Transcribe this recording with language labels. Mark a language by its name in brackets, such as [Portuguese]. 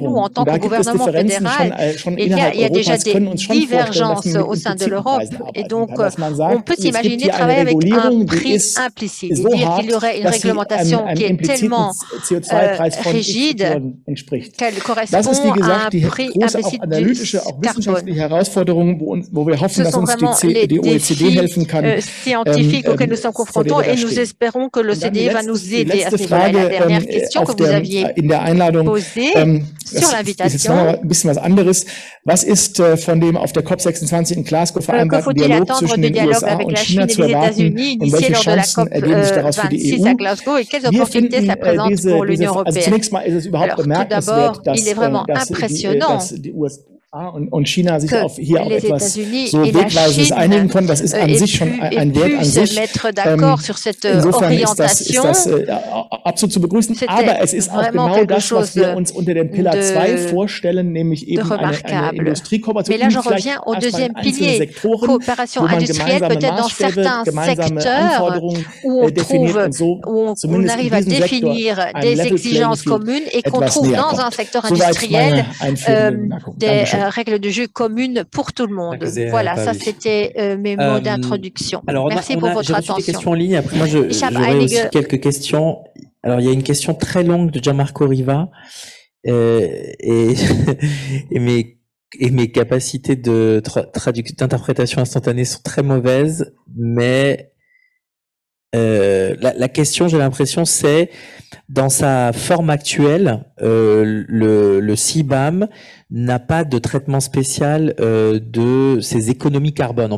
[French] Nous, en tant que gouvernement fédéral, il y a déjà des divergences au sein de l'Europe. Et donc, on peut s'imaginer travailler avec un prix implicite et dire qu'il y aurait une réglementation qui est tellement rigide qu'elle correspond [German] Das ist, wie gesagt, die große auch analytische, auch wissenschaftliche Herausforderung, wo wir hoffen, dass uns die OECD helfen kann. [French] Scientifiques auxquels nous sommes confrontés et nous espérons que l'OCDE va nous aider à ce niveau-là. La dernière question que vous aviez posée, sur l'invitation. [German] Ein bisschen was anderes. Was ist von dem auf der COP26 in Glasgow vereinbarten Dialog zwischen den USA und China zu erwarten und welche Chancen ergeben sich daraus für die EU? Wir finden zunächst mal ist es überhaupt bemerkenswert, dass die USA und China sich hier auf etwas so Wegweisendes einigen können. Das ist an sich schon ein Wert an sich. Insofern ist das absolut zu begrüßen. Aber es ist auch genau das, was wir uns unter dem Pillar 2 vorstellen, nämlich eben eine Industriekooperation in vielleicht erstmal in einzelnen Sektoren, wo man gemeinsame Maßstäbe, gemeinsame Anforderungen definiert und so zumindest in diesem Sektor ein Level Playing Field etwas näher kommt. Soweit meine einführende Bemerkung. [French] Règles de jeu communes pour tout le monde. Voilà, ça c'était mes mots d'introduction. Alors, merci pour votre attention. Des questions en ligne. Après, moi, j'aurais aussi quelques questions. Alors, il y a une question très longue de Gianmarco Riva et mes capacités d'interprétation instantanée sont très mauvaises, mais la question, j'ai l'impression, c'est dans sa forme actuelle, le CBAM n'a pas de traitement spécial de ses économies carbone.